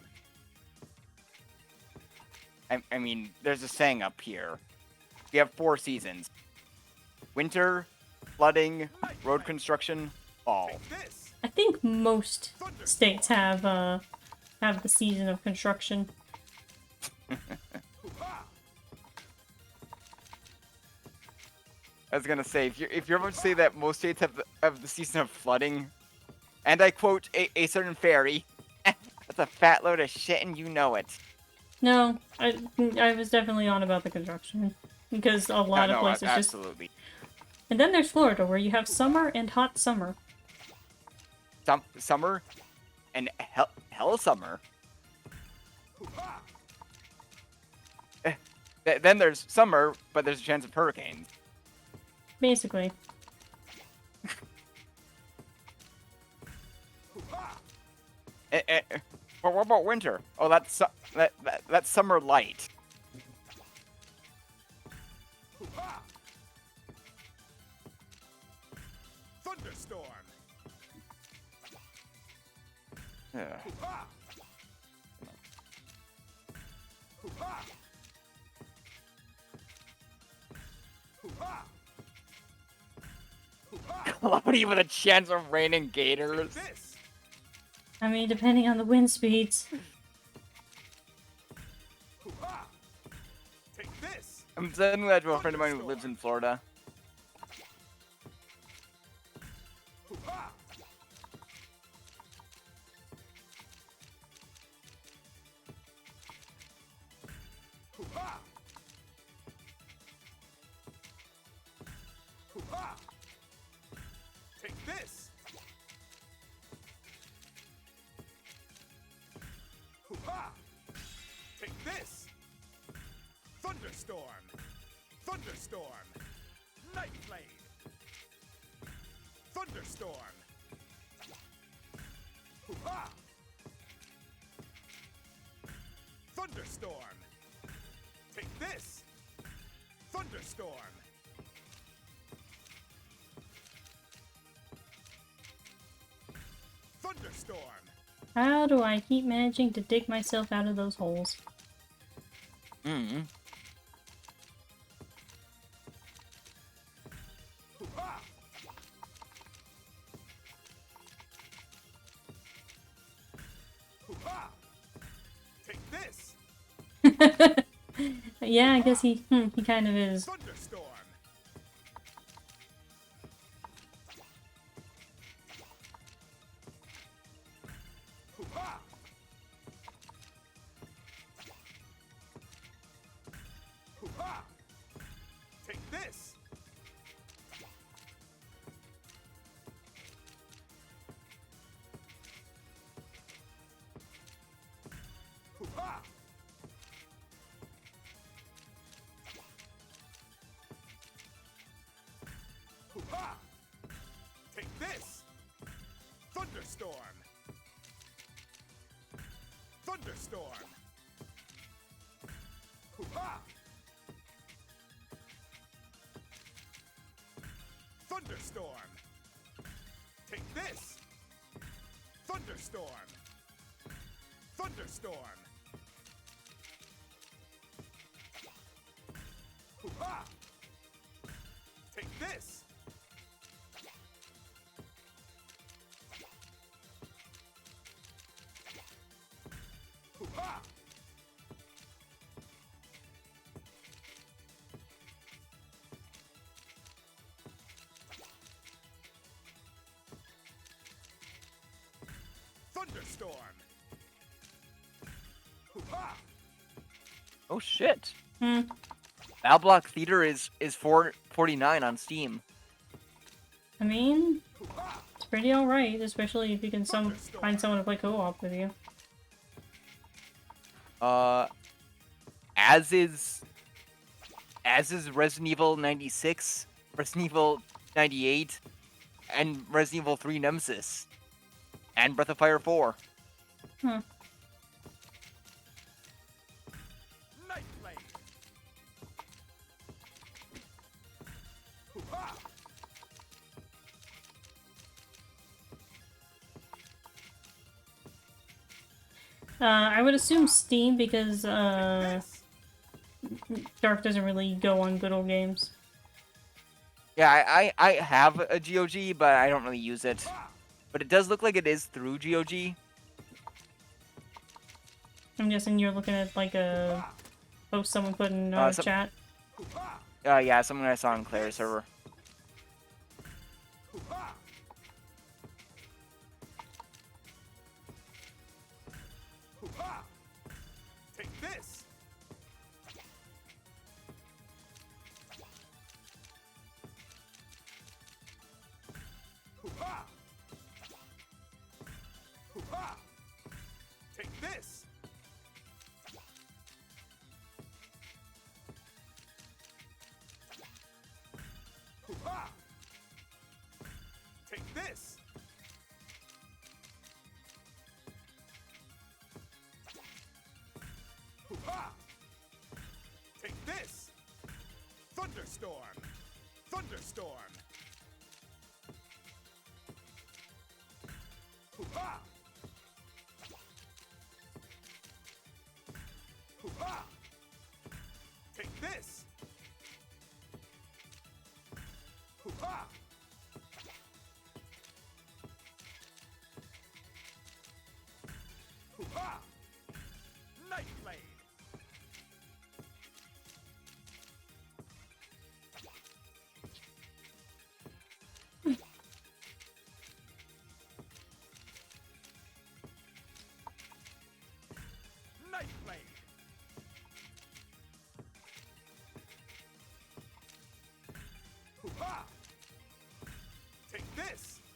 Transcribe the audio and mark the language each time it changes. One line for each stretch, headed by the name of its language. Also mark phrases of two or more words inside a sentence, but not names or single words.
English: I mean, there's a saying up here. We have 4 seasons. Winter, flooding, road construction, fall. Take this. I think most states have the season of construction. Hoo-ha! I was gonna say, if you're about to say that most states have the season of flooding, and I quote a certain fairy, that's a fat load of shit and you know it. No, I was definitely on about the construction. Because a lot of places just... absolutely. And then there's Florida, where you have summer and hot summer. Summer and hell summer. Hoo-ha! Then there's summer, but there's a chance of hurricanes. Basically. Hoo-ha! But what about winter? Oh, that's summer light. Hoo-ha! Thunderstorm. Ugh. Hoo-ha! Hoo-ha! Hoo-ha! Hoo-ha! Cloudy with a chance of raining gators. This. I mean, depending on the wind speeds. Hoo-ha! Take this. I'm sending that to a friend of mine who lives in Florida. Hoo-ha! Hoo-ha! Hoo-ha! Take this. Hoo-ha! Take this. Thunderstorm. Night Blade. Thunderstorm. Hoo-ha! Thunderstorm. Take this. Thunderstorm. Thunderstorm. How do I keep managing to dig myself out of those holes? Mm. Hoo-ha! Hoo-ha! Take this. Yeah, I guess he kind of is. Thunderstorm. Hoo-ha! Hoo-ha! Take this. Hoo-ha! Hoo-ha! Take this. Thunderstorm. Thunderstorm. Hoo-ha! Thunderstorm. Take this. Thunderstorm. Thunderstorm. Hoo-ha! Take this. Hoo-ha! Thunderstorm. Hoo-ha! Oh shit. Hmm. Balblock Theater is 449 on Steam. I mean, Hoo-ha! it's pretty alright, especially if you can find someone to play co-op with you. As is Resident Evil 96, Resident Evil 98, and Resident Evil 3 Nemesis, and Breath of Fire 4. Hmm. Night Blade. Hoo-ha! I would assume Steam because This. Dark doesn't really go on good old games. Yeah, I have a GOG, but I don't really use it. Ha! But it does look like it is through GOG. I'm guessing you're looking at like a post someone put in Some- chat. Hoo-ha! Yeah, something I saw on Claire's server. Hoo-ha! Hoo-ha! Take this. Hoo-ha! Hoo-ha! Take this. Hoo-ha! Take this. Hoo-ha! Take this. Thunderstorm. Thunderstorm. Hoo-ha! Hoo-ha! Take this. Hoo-ha! Hoo-ha! Night Blade. Night Blade. Hoo-ha! Take this.